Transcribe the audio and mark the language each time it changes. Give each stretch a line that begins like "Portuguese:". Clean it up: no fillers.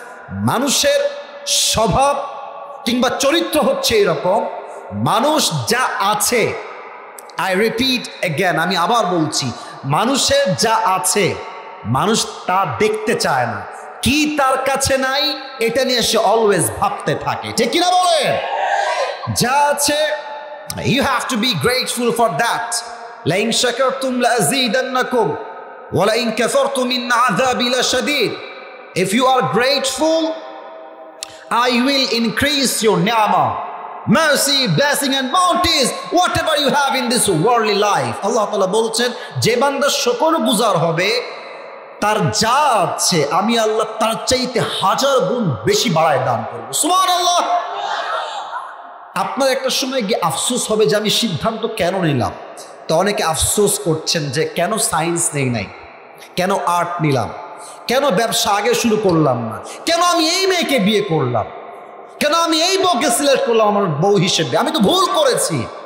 Bangla: মানুষের স্বভাব কিংবা চরিত্র হচ্ছে এরকম, মানুষ যা আছে,
English: I repeat again,
Bangla: আমি আবার বলছি, মানুষের যা আছে মানুষ তা দেখতে চায় না। কি তার কাছে নাই, এটা নিয়ে সে অলওয়েজ ভাবতে থাকে, ঠিক কিনা বলেন? যা আছে,
English: you have to be grateful for that.
Arabic: لئن شكرتم لأزيدنكم ولئن كفرتم إن عذابي لشديد.
English: If you are grateful, I will increase your ni'mah, mercy, blessing and bounties, whatever you have in this worldly life.
Bangla: আল্লাহ তাআলা বলছেন, যে বান্দা শুকরগুজার হবে, তার যা আছে আমি আল্লাহ তার চাইতে 1000 গুণ বেশি বাড়ায় দান করবো। সুবহানাল্লাহ। আপনার একটা সময় গিয়ে আফসোস হবে যে আমি সিদ্ধান্ত কেন নিলাম। তো অনেকে আফসোস করছেন যে কেন সায়েন্স নেই নাই, কেন আর্ট নিলাম, কেন ব্যবসা আগে শুরু করলাম না, কেন আমি এই মেয়েকে বিয়ে করলাম, কেন আমি এই বউকে সিলেক্ট করলাম আমার বউ হিসেবে, আমি তো ভুল করেছি।